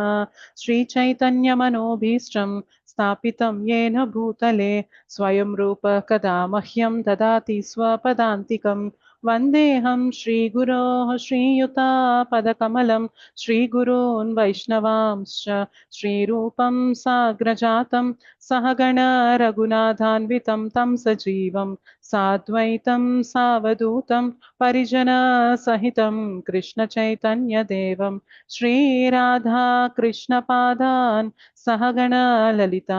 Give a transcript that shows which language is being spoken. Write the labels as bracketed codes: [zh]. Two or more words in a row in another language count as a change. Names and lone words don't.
[sa] శ్రీచైతన్యమనోభీష్టం స్థాపితం యేన భూతలే స్వయం రూప కదా మహ్యం దదాతి స్వపదాంతికం. వందేహం శ్రీగురోః శ్రీయుతాపదకమలం శ్రీగురూన్ వైష్ణవాంశ్చ శ్రీరూపం సాగ్రజాతం सहगण रघुनाथान्वितं तं सजीवं साद्वैतं सावधूतं परिजनसहितं कृष्णचैतन्यदेवं श्रीराधा कृष्णपादान् सहगण ललिता